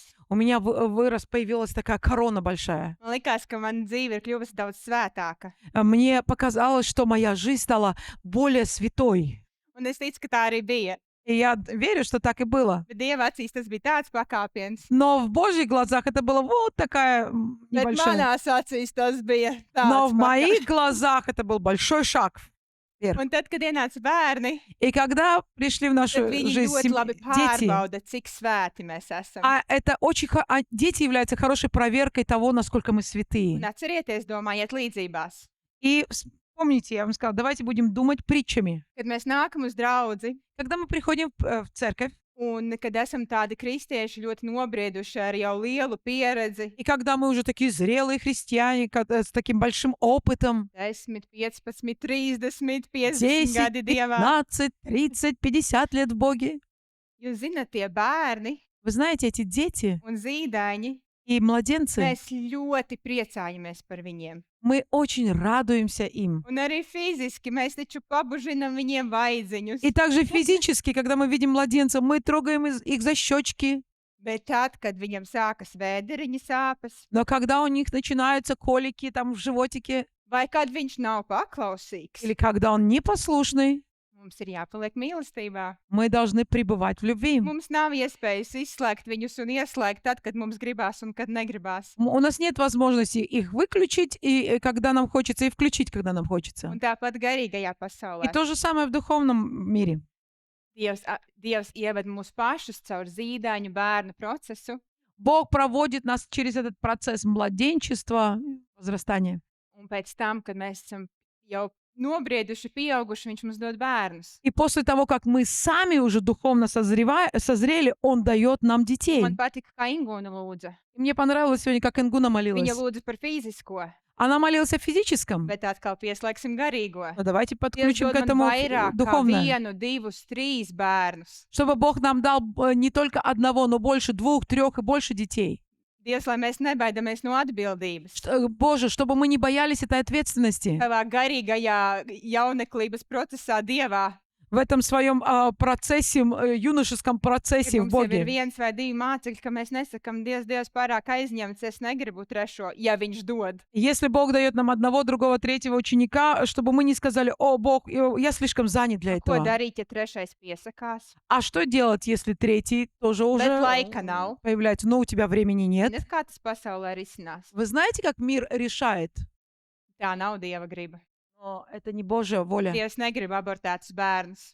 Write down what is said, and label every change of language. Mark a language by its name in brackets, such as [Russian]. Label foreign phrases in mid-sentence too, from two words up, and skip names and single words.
[Russian] у меня появилась такая корона большая. [Latvian] Man likās, ka mana dzīve ir kļuvusi daudz svētāka. [Russian] Мне показалось, что моя жизнь стала более святой. [Latvian] Un es ticu, ka tā arī bija. [Russian] И я верю, что так и было. [Latvian] Bet Dieva acīs tas bija tāds pakāpiens. [Russian] Но в Божьих глазах это было вот такая [Latvian] Bet [Russian] небольшая. [Latvian] manās acīs tas bija [Russian] Но [Latvian] tāds [Russian] в моих глазах это был большой шаг вверх. [Latvian] Un tad, kad ienāca bērni, [Russian] И когда пришли в нашу [Latvian] tad viņi [Russian] жизнь [Latvian] ļoti labi [Russian] дети, [Latvian] pārbauda, cik svēti mēs esam. [Russian] это очень дети являются хорошей проверкой того, насколько мы [Latvian] Un [Russian] святые. [Latvian] atcerieties, domājiet līdzībās. [Russian] И помните, я вам сказала, давайте будем думать притчами. [Latvian] Kad mēs nākam uz draudzi, [Russian] Когда мы приходим в церковь, [Latvian] un kad esam tādi kristieši ļoti nobrieduši ar jau lielu pieredzi, [Russian] и когда мы уже такие зрелые христиане, с таким большим опытом, [Latvian] 10, 15, 30, 50 [Russian] 10, [Latvian] gadi Dievā, [Russian] 15, 30, 50 лет в Боге. [Latvian] jūs zināt, tie bērni [Russian] Вы знаете, эти дети [Latvian] un zīdaiņi, [Russian] и младенцы, [Latvian] mēs ļoti priecājamies par viņiem. [Russian] мы очень радуемся им. [Latvian] Un arī fiziski mēs taču pabužinam viņiem vaidziņus. [Russian] И также физически, когда мы видим младенца, мы трогаем их за щечки. [Latvian] Bet tad, kad viņam sākas vēderiņa sāpes, [Russian] Но когда у них начинаются колики там в животике, [Latvian] vai kad viņš nav paklausīgs, [Russian] или когда он непослушный, [Latvian] mums ir jāpaliek mīlestībā. [Russian] мы должны пребывать в любви. [Latvian] Mums nav iespējas izslēgt viņus un ieslēgt tad, kad mums gribās un kad negribās. [Russian] У нас нет возможности их выключить, и когда нам хочется, и включить, когда нам хочется. [Latvian] Un tāpat garīgajā [Russian] И [Latvian] pasaulē. [Russian] то же самое в dуховном мире. [Latvian] Dievs ieved mūs pašus caur zīdaiņu bērnu procesu, [Russian] Бог проводит нас через этот процесс младенчества, возрастания. [Latvian] un pēc tam, kad mēs esam jau nobrieduši, pieauguši, viņš mums dod bērnus. [Russian] И после того, как мы сами уже духовно созрели, Он дает нам детей. [Latvian] Man patika, kā Ingūna lūdza. [Russian] И мне понравилось сегодня, как Ингуна молилась. [Latvian] Viņa lūdza par fizisko, [Russian] Она молилась о физическом. [Latvian] bet atkal pieslēgsim garīgo. [Russian] Но давайте [Latvian] Dievs [Russian] подключим [Latvian] dod [Russian] к [Latvian] man [Russian] этому [Latvian] vairāk kā [Russian] духовное. [Latvian] 1, 2, 3 bērnus. [Russian] Чтобы Бог нам дал не только одного, но больше 2, 3 и больше детей. [Latvian] Dievs, lai mēs nebaidamies no atbildības. [Russian] Боже, чтобы мы не боялись этой ответственности. [Latvian] Savā garīgajā jauneklības procesā Dievā. [Russian] В этом своем процессе, юношеском процессе [Latvian] Kad [Russian] в [Latvian] mums jau ir [Russian] Боге. [Latvian] 1 vai 2 mācekļi, ka mēs nesakam, Dievs, pārāk aizņemts, es negribu trešo, ja viņš dod. [Russian] Если Бог дает нам одного, другого, третьего ученика, чтобы мы не сказали: «О, Бог, я слишком занят для [Latvian] Ko [Russian] этого». [Latvian] darīt, ja trešais piesakās? [Russian] А что делать, если третий тоже уже [Latvian] Bet laika nav. [Russian] появляется, но у тебя времени нет? [Latvian] Ziniet, kā tas pasaulē risinās? [Russian] Вы знаете, как мир решает? [Latvian] Tā nav Dieva griba. [Russian] Но это не Божья воля. [Latvian] Dievs negrib abortētus bērnus.